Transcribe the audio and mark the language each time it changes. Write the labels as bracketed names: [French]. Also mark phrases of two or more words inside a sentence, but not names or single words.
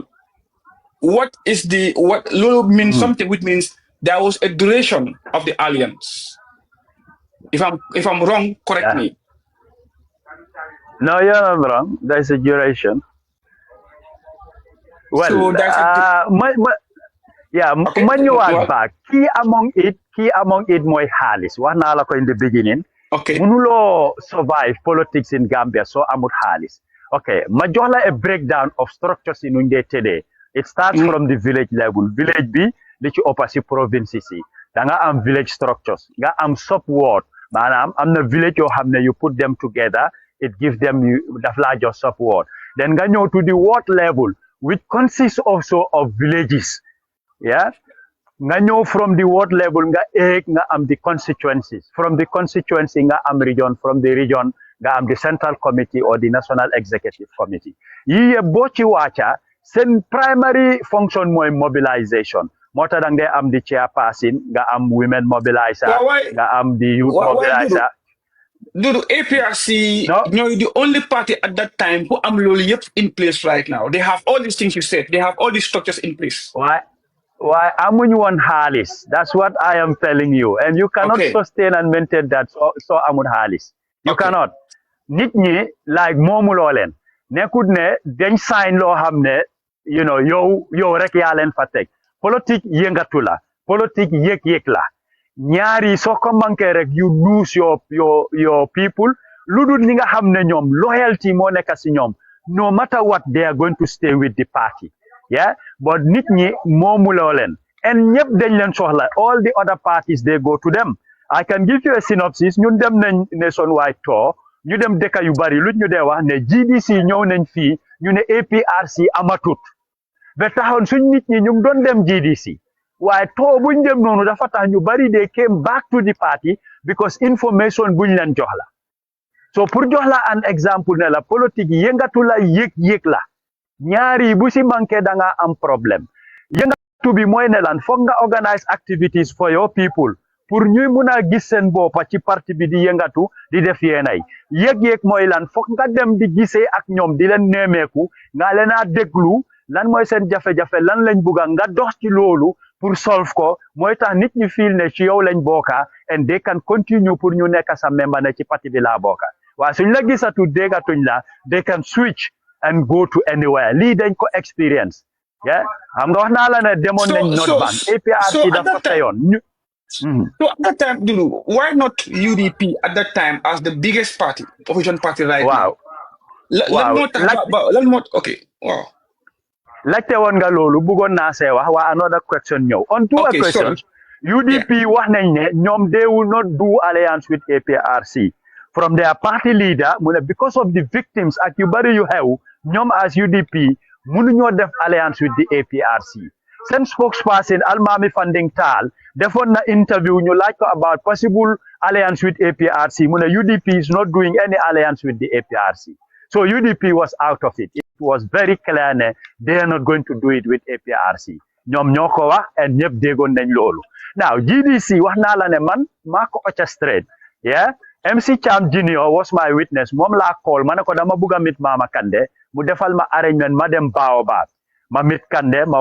[English] What Lulu means something which means there was a duration of the alliance. If I'm wrong, correct me. No, you're not wrong. There's a duration. Well, so when you are back, key among it [Wolof] mooy xaalis wax naa la ko [English] in the beginning. Okay. [Wolof] Mënuloo [English] survive politics in Gambia [Wolof] so amut xaalis. Okay, ma jox la [English] a breakdown of structures in [Wolof] nuñ dee tëddee. [English] It starts from the village level. [Wolof] Village bi li ci ëpp si provinces yi. Da nga am [English] village structures. [Wolof] Nga am sub-ward. Maanaam am na village yoo xam ne [English] you put them together, it gives them [Wolof] daf laa jox sub-ward. [English] Then [Wolof] nga ñëw [English] to the ward level, which consists also of villages. Yeah. [Wolof] Nga ñëw [English] from the ward level [Wolof] nga nga am [English] the constituencies. From the constituency [Wolof] nga am [English] region. From the region [Wolof] nga am [English] the central committee or the national executive committee. [Wolof] Yi yëpp boo ci wàcca seen [English] primary function [Wolof] mooy mobilisation. Moo tax dang dee am [English] the chairperson [Wolof] nga am [English] women mobiliser [Wolof] nga am [English] the youth mobiliser. Dudu APRC, you're the only party at that time who am loyal in place right now. They have all these things you said. They have all these structures in place. [Wolof] Why amuñ woon xaalis? [English] That's what I am telling you. And you cannot sustain and maintain that so [Wolof] amul xaalis. [English] You cannot. [Wolof] Nit ñi like moomuloo leen. Nekkut ne dañ sign loo xam ne yow rek yaa leen fa teg. Politique yëngatu la. Politique yëg-yëg la. Ñaari soo ko manqué rek [English] you lose your people. [Wolof] Lu dul ñi nga xam ne ñoom loyalty moo nekk si ñoom. [English] No matter what, they are going to stay with the party. Yeah, but [Wolof] nit ñi moomuloo leen [English] and [Wolof] ñëpp dañ leen soxla [English] all the other parties they go to them. I can give you a synopsis. [Wolof] ñun dem nañ [English] nationwide tour [Wolof] ñu dem dëkk yu bari lu ñu dee wax ne GDC ñëw nañ fii ñu ne APRC amatut ba taxoon suñ nit ñi ñu doon dem GDC waaye tour buñ dem noonu dafa tax ñu bari [English] they came back to the party because information [Wolof] buñ leen jox la. So pour jox la an exemple ne [French] la politique [Wolof] yëngatu la yëg la. Ñaari bu si manqué da nga am problème yëngatu bi mooy ne lan foog nga [English] organize activities for your people [Wolof] pour ñuy mun a gis seen boppa ci parti bi di yëngatu di def yeenay yëg-yëg mooy lan foog nga dem di gisee ak ñoom di leen neemeeku nga leen a déglu lan mooy seen jafe-jafe lan lañ bugga nga dox ci loolu pour solve ko mooy tax nit ñi feel ne ci yow lañ bokka [English] and they can continue [Wolof] pour ñu nekk sa member ne ci parti bi laa bokka waaye suñ la gisatu déggatuñ la [English] they can switch and go to anywhere. [Wolof] Lii dañ ko experience. Yeah. Xam nga wax naa la ne demoon nañ North Bank. APRC dafa fayoon. [English] So at that time, Dulu, why not UDP at that time as the biggest party, opposition party right now? Okay. Wow. [Wolof] Laajte woon nga loolu bëggoon naa see wax waa [English] another question [Wolof] ñëw. [English] On to a question. Yeah. UDP [Wolof] wax nañ ne ñoom [English] they will not do alliance with APRC from their party leader [Wolof] mu ne [English] because of the victims [Wolof] ak yu bari yu xew ñoom [English] as UDP [Wolof] mënuñoo def [English] alliance with the APRC seen spokesperson Almami Fanding Tal [Wolof] defoon na interview ñu laaj ko [English] about possible alliance with APRC [Wolof] mu ne [English] UDP is not doing any alliance with the APRC so UDP was out of it. It was very clear [Wolof] ne [English] they are not going to do it with APRC [Wolof] ñoom ñoo ko wax and ñëpp déggoon nañ loolu now GDC wax naa la ne man maa ko [English] orchestrate yeah [Wolof] MC Cham Junior [English] was my witness [Wolof] moom laa call ma ne ko dama bugg a mit Mama Kandeh mu defal ma arrangement ma dem Baobab ma mit Kandeh ma